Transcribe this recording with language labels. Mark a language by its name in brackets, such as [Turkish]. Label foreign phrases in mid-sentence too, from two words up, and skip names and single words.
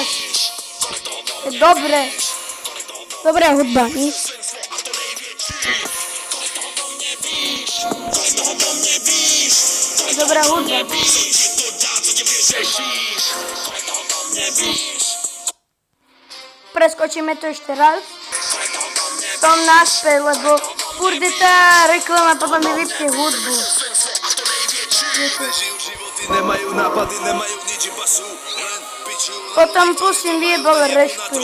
[Czech] víš, kolik toho o mě [Slovak] Dobre. Dobrá hudba. [Czech] a to největší. Kolik toho o mě víš, kolik toho o mě víš, kolik [Slovak] Dobrá hudba. [Czech] víš, co ti to dá, co tě vyřešíš. Kolik toho o mě víš, [Slovak] Preskočíme to ešte raz. [Czech] kolik toho o mě [Slovak] Som naspäť, lebo furt je tá reklama, potom mi vypne hudbu. [Czech] a to největší. [Slovak] Nežijú životy, nemajú nápady, nemajú nič, iba sú len piču. Potom pustím vyjebal Na to rešpekt.